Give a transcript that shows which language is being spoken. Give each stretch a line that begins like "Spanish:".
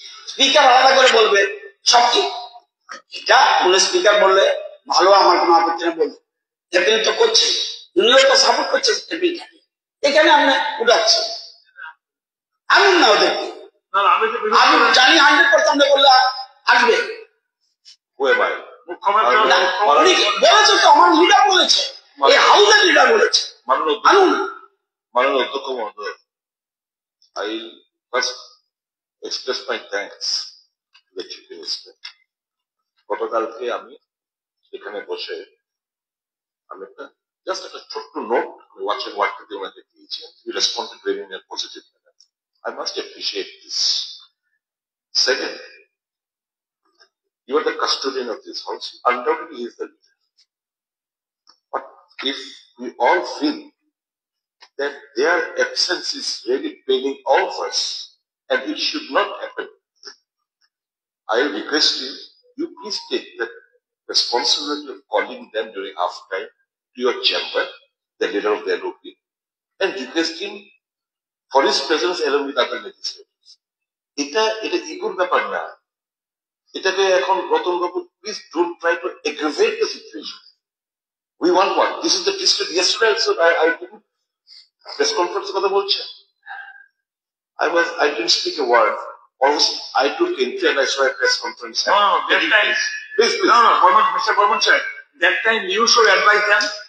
Bangla: Speaker আলাদা করে বলবে সব ঠিক, এটা উনি স্পিকার বললে ভালো, আমার কোনো আপত্তি না, বলবে এপিল তো করছে, উনিও তো সাপোর্ট করছে এপিলটাকে, এখানে আপনি উঠাচ্ছেন। আমি না ওদেরকে, আমি জানি 100% বললে আসবে। উনি বলেছে তো, আমার লিডার বলেছে, এই হাউসের লিডার বলেছে। মাননীয় অধ্যক্ষ মহোদয়,
English: I first express my thanks to the Chief Minister.
Bangla: গতকালকে আমি এখানে বসে আমি জাস্ট একটা ছোট্ট নোট ওয়াচিং ওয়ার্ককে ওনাকে দিয়েছি,
English: he responded very in a positive manner. I must appreciate this. Second, you are the custodian of this house. Undoubtedly he is the leader. But if we all feel that their absence is really paining all of us, and it should not happen, I will request you please take the responsibility of calling them during half time to your chamber, the leader of the LOP, and request him for his presence along with other legislators.
Bangla: এটা ইগোর ব্যাপার না, এটাকে এখন রতন বাবু,
English: please don't try to aggravate the situation. We want what? This is the district. Yesterday also I didn't press conference
Bangla: কথা বলছে,
English: I didn't speak a word. Almost I took entry and I saw a press conference. No, that time, please. No, Mr. Burman sir, that time you should advise them.